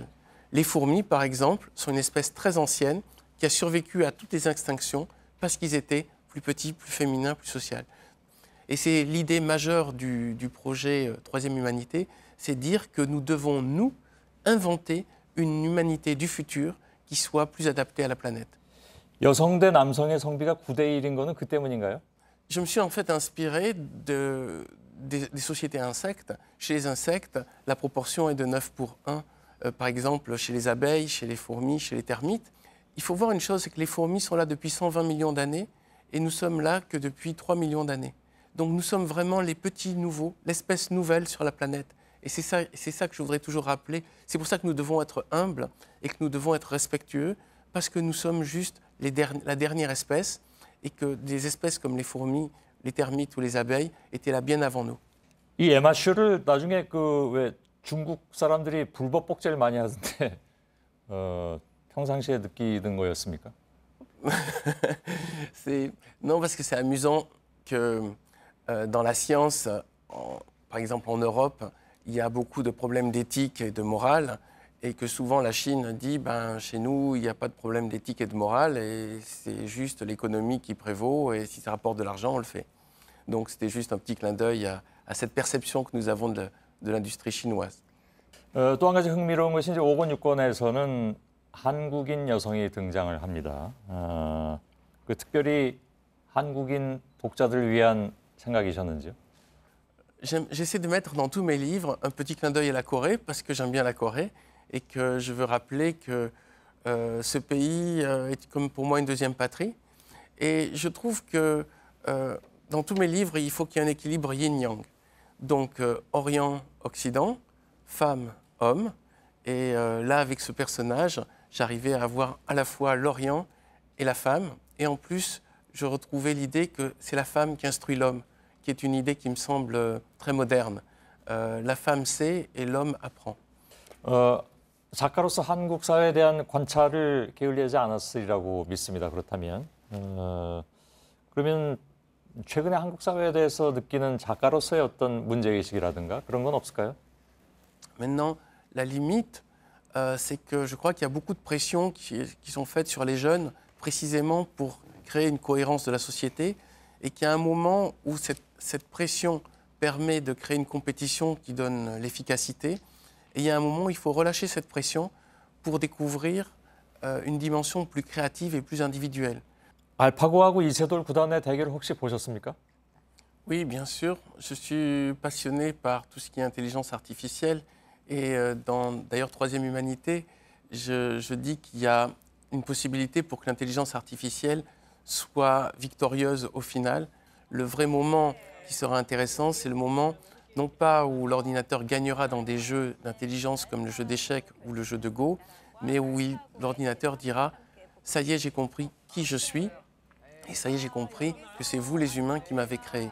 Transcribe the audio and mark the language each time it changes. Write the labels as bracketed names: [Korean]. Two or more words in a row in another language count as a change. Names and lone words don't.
[French] Les fourmis, par exemple, sont une espèce très ancienne qui a survécu à toutes les extinctions parce qu'ils étaient plus petits, plus féminins, plus sociaux. Et c'est l'idée majeure du projet Troisième Humanité, c'est dire que nous devons, nous, inventer une humanité du futur qui soit plus adaptée à la planète. [Korean] 여성 대 남성의 성비가 9대 1인 거는 그 때문인가요? [French] Je me suis en fait inspiré des sociétés insectes. Chez les insectes, la proportion est de 9 pour 1. Par exemple, chez les abeilles, chez les fourmis, chez les termites. Il faut voir une chose, c'est que les fourmis sont là depuis 120 millions d'années et nous sommes là que depuis 3 millions d'années. Donc nous sommes vraiment les petits nouveaux, l'espèce nouvelle sur la planète. Et c'est ça que je voudrais toujours rappeler. C'est pour ça que nous devons être humbles et que nous devons être respectueux parce que nous sommes juste la dernière espèce et que des espèces comme les fourmis, les termites ou les abeilles étaient là bien avant nous. [Korean] 이 에마슈를 나중에 그 왜 중국 사람들이 불법 복제를 많이 하던데 평상시에 느끼는 거였습니까? [French] Non, parce que c'est amusant que dans la science, par exemple en Europe, il y a beaucoup de problèmes d'éthique et de morale et que souvent la Chine dit chez nous, il n'y a pas de problème d'éthique et de morale et c'est juste l'économie qui prévaut et si ça rapporte de l'argent, on le fait. Donc c'était juste un petit clin d'œil à cette perception que nous avons de l'industrie chinoise. [Korean] 또 한 가지 흥미로운 것이 이제 5권, 6권에서는 한국인 여성이 등장을 합니다. 그 특별히 한국인 독자들을 위한 생각이셨는지요? [French] J'essaie de mettre dans tous mes livres un petit clin d'œil à la Corée parce que j'aime bien la Corée et que je veux rappeler que ce pays est comme pour moi une deuxième patrie. Et je trouve que dans tous mes livres, il faut qu'il y ait un équilibre yin-yang. Donc Orient-Occident, femme, homme. Et là, avec ce personnage, j'arrivais à avoir à la fois l'Orient et la femme. Et en plus, je retrouvais l'idée que c'est la femme qui instruit l'homme, qui est une idée qui me semble très moderne. La femme sait et l'homme apprend. [Korean] 작가로서 한국 사회에 대한 관찰을 게을리하지 않았으리라고 믿습니다. 그렇다면 그러면 최근에 한국 사회에 대해서 느끼는 작가로서의 어떤 문제의식이라든가 그런 건 없을까요? [French] Maintenant, la limite, c'est que je crois qu'il y a beaucoup de pressions qui sont faites sur les jeunes, précisément pour créer une cohérence de la société, et qu'il y a un moment où cette pression permet de créer une compétition qui donne l'efficacité, et il y a un moment où il faut relâcher cette pression pour découvrir une dimension plus créative et plus individuelle. [Korean] 알파고하고 이세돌 구단의 대결 혹시 보셨습니까? [French] Oui, bien sûr. Je suis passionné par tout ce qui est intelligence artificielle. Et dans, d'ailleurs, Troisième Humanité, je dis qu'il y a une possibilité pour que l'intelligence artificielle soit victorieuse au final. Le vrai moment qui sera intéressant, c'est le moment, non pas où l'ordinateur gagnera dans des jeux d'intelligence comme le jeu d'échecs ou le jeu de Go, mais où l'ordinateur dira « ça y est, j'ai compris qui je suis, et ça y est, j'ai compris que c'est vous les humains qui m'avez créé ».